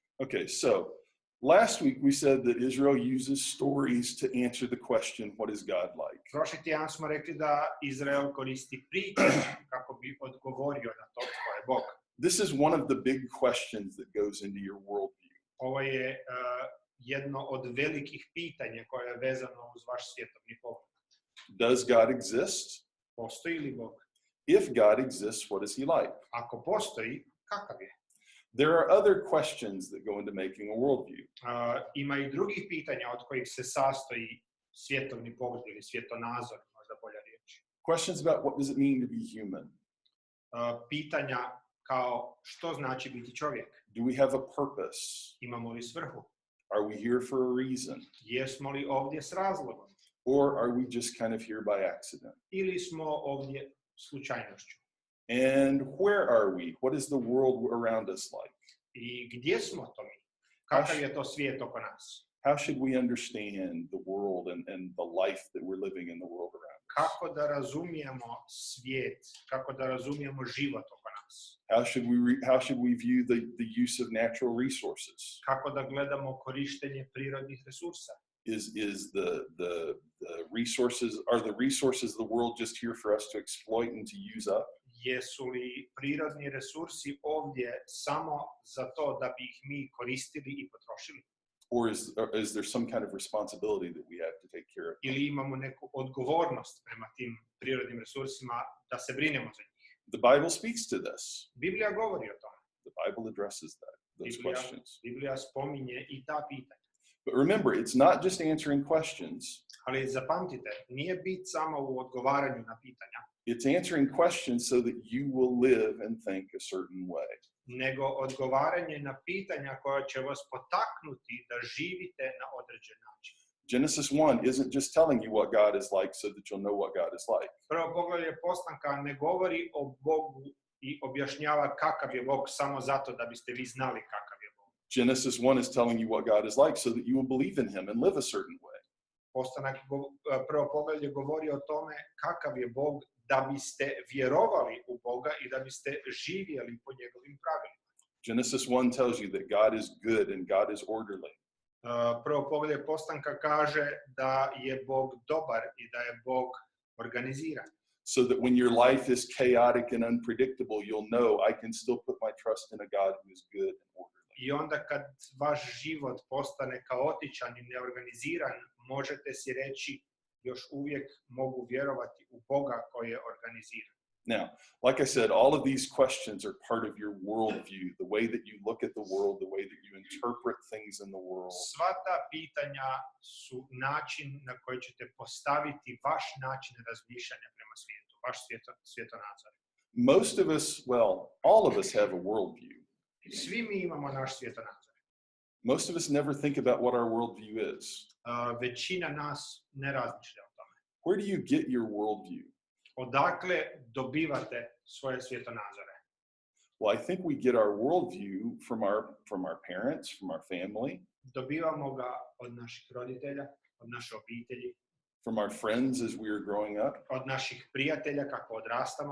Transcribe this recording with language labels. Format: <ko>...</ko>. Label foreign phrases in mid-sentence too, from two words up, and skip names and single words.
<en>Okay, so last week we said that Israel uses stories to answer the question, what is God like?</en> <hr>Prošli tjedan smo rekli da Izrael koristi priče kako bi odgovorio na to tko je Bog.</hr> <en>This is one of the big questions that goes into your worldview.</en> <hr>Ovo je jedno od velikih pitanja koje je vezano uz vaš svjetovni pogled.</hr> <en>Does God exist?</en> <hr>Postoji li Bog?</hr> <en>If God exists, what is he like?</en> <hr>Ako postoji, kakav je?</hr> <en>There are other questions that go into making a worldview.</en> <hr>Ima i drugih pitanja od kojih se sastoji svjetovni pogled ili svjetonazor, možda bolja riječ.</hr> <en>Questions about what does it mean to be human?</en> <hr>Pitanja kao što znači biti čovjek?</hr> <en>Do we have a purpose?</en> <hr>Imamo li svrhu?</hr> <en>Are we here for a reason?</en> <hr>Jesmo li ovdje s razlogom?</hr> <en>Or are we just kind of here by accident?</en> <hr>Ili smo ovdje slučajnošću?</hr> <en>And where are we? What is the world around us like?</en> <hr>I gdje smo to mi? Kakav je to svijet oko nas?</hr> <en>How should we understand the world and the life that we're living in the world around us?</en> <hr>Kako da razumijemo svijet? Kako da razumijemo život oko nas?</hr> <en>How should we view the use of natural resources?</en> <hr>Kako da gledamo korištenje prirodnih resursa?</hr> <en>Is the resources, are the resources of the world just here for us to exploit and to use up?</en> <hr>Jesu li prirodni resursi ovdje samo za to da bi ih mi koristili i potrošili?</hr> <en>Or is there some kind of responsibility that we have to take care of?</en> <hr>Ili imamo neku odgovornost prema tim prirodnim resursima da se brinemo za njih?</hr> <en>The Bible speaks to this.</en> <hr>Biblija govori o tome.</hr> <en>The Bible addresses those questions.</en> <hr>Biblija spominje i ta pitanja.</hr> <en>But remember, it's not just answering questions.</en> <hr>Ali zapamtite, nije bit samo u odgovaranju na pitanja.</hr> <en>It's answering questions so that you will live and think a certain way.</en> <hr>Nego odgovaranje na pitanja koja će vas potaknuti da živite na određen način.</hr> <en>Genesis 1 isn't just telling you what God is like so that you'll know what God is like.</en> <hr>Prvo poglavlje Postanka ne govori o Bogu i objašnjava kakav je Bog samo zato da biste vi znali kakav je Bog.</hr> <en>Genesis 1 is telling you what God is like so that you will believe in him and live a certain way.</en> <hr>Postanak prvo poglavlje govori o tome kakav je Bog da biste vjerovali u Boga i da biste živjeli po njegovim pravilima.</hr> <en>Genesis 1 tells you that God is good and God is orderly.</en> <hr>Prvo poglavlje Postanka kaže da je Bog dobar i da je Bog organiziran.</hr> <en>So that when your life is chaotic and unpredictable, you'll know I can still put my trust in a God who is good and orderly.</en> <hr>I onda kad vaš život postane kaotičan i neorganiziran, možete si reći još uvijek mogu vjerovati u Boga koji je organiziran.</hr> <en>Now, like I said, all of these questions are part of your worldview, the way that you look at the world, the way that you interpret things in the world.</en> <hr>Sva ta pitanja su način na koji ćete postaviti vaš način razmišljanja prema svijetu, vaš svjetonazor.</hr> <en>Most of us, well, all of us have a worldview.</en> <hr>Svi mi imamo naš svjetonazor.</hr> <en>Most of us never think about what our worldview is.</en> <hr>Većina nas ne razmišlja o tome.</hr> <en>Where do you get your worldview?</en> <hr>Odakle dobivate svoje svjetonazore?</hr> <en>Well, I think we get our worldview from our parents, from our family.</en> <hr>Dobivamo ga od naših roditelja, od naše obitelji.</hr> <en>From our friends as we are growing up.</en> <hr>Od naših prijatelja kako odrastamo.</hr>